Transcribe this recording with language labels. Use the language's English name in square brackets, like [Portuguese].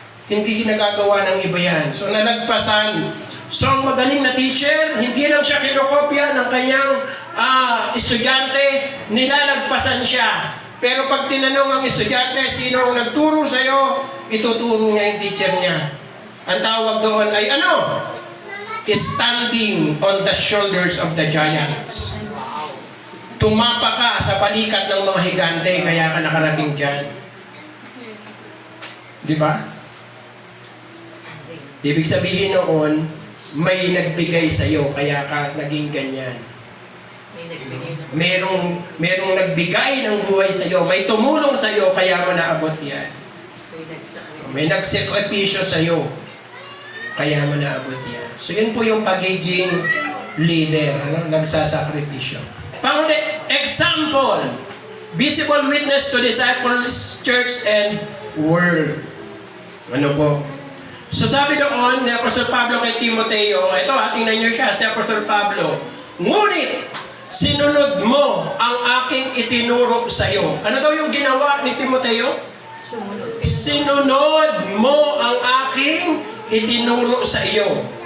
[Filipino] Hindi ginagagawa ng iba yan. So nalagpasan. So ang magaling na teacher, hindi lang siya kinokopya ng kanyang estudyante, nilalagpasan siya. Pero pag tinanong ang estudyante, sino ang nagturo sa'yo, ituturo niya yung teacher niya. Ang tawag doon ay ano? [English] Standing on the shoulders of the giants. [Filipino] Tumapa ka sa balikat ng mga higante, kaya ka nakarating dyan. Di ba? Ibig sabihin noon, may nagbigay sa'yo, kaya ka naging ganyan. May nagbigay na. Merong nagbigay ng buhay sa'yo, may tumulong sa'yo, kaya mo naabot yan. May nagsakit. May nagsekripisyo sa'yo, kaya mo naabot yan. So yun po yung pagiging leader, ano? Nagsasakripisyo. Panghuli, [English] example, visible witness to disciples, church, and world. [Filipino] Ano po? So sabi doon ni Apostol Pablo kay Timoteo, ito tingnan nyo siya, si Apostol Pablo, ngunit, sinunod mo ang aking itinuro sa iyo. Ano daw yung ginawa ni Timoteo? Sumunod. Sinunod mo ang aking itinuro sa iyo.